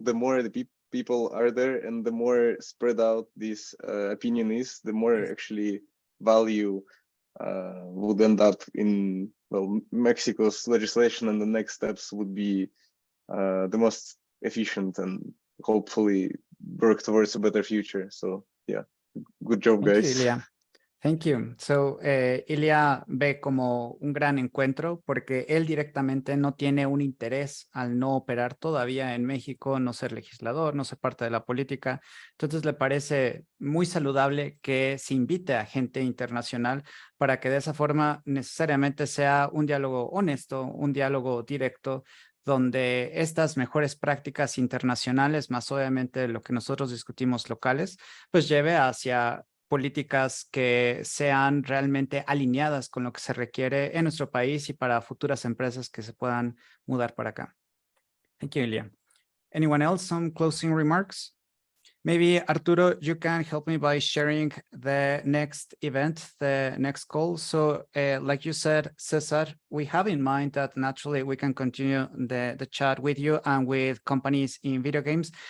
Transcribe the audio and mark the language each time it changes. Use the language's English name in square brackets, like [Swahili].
[English] The more the people are there and the more spread out this opinion is, the more actually value would end up in Mexico's legislation, and the next steps would be the most efficient and hopefully work towards a better future. So yeah, good job, guys. Thank you, Ilya. Thank you. [Spanish] So, Ilya ve como un gran encuentro porque él directamente no tiene un interés al no operar todavía en México, no ser legislador, no ser parte de la política. Entonces, le parece muy saludable que se invite a gente internacional para que de esa forma necesariamente sea un diálogo honesto, un diálogo directo, donde estas mejores prácticas internacionales, más obviamente lo que nosotros discutimos locales, pues lleve hacia políticas que sean realmente alineadas con lo que se requiere en nuestro país y para futuras empresas que se puedan mudar para acá. [English] Thank you, Ilya. Anyone else, some closing remarks? Maybe Arturo, you can help me by sharing the next event, the next call. So like you said, Cesar, we have in mind that naturally we can continue the chat with you and with companies in video games.